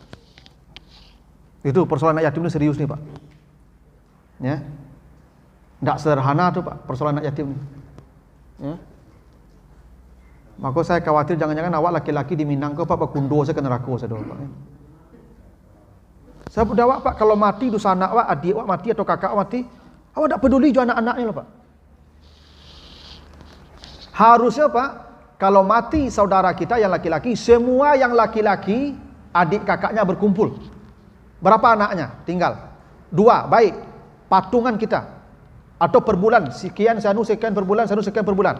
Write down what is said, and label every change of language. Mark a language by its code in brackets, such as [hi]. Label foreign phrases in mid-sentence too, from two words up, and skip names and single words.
[id] Itu persoalan anak yatim ini serius nih Pak. Ya, tidak sederhana tuh Pak persoalan anak yatim ini. Ya. Maka saya khawatir jangan-jangan awak laki-laki di Minang ke Pak kundo saya ke neraka saya doang Pak. Ya. Saya berdakwah Pak, kalau mati dosa anak awak, adik awak mati atau kakak awak mati, awak tidak peduli juga anak-anaknya loh Pak. Harusnya Pak, kalau mati saudara kita yang laki-laki, semua yang laki-laki adik kakaknya berkumpul. Berapa anaknya? Tinggal 2, baik. Patungan kita. Atau per bulan, sekian sekian per bulan, sekian per bulan.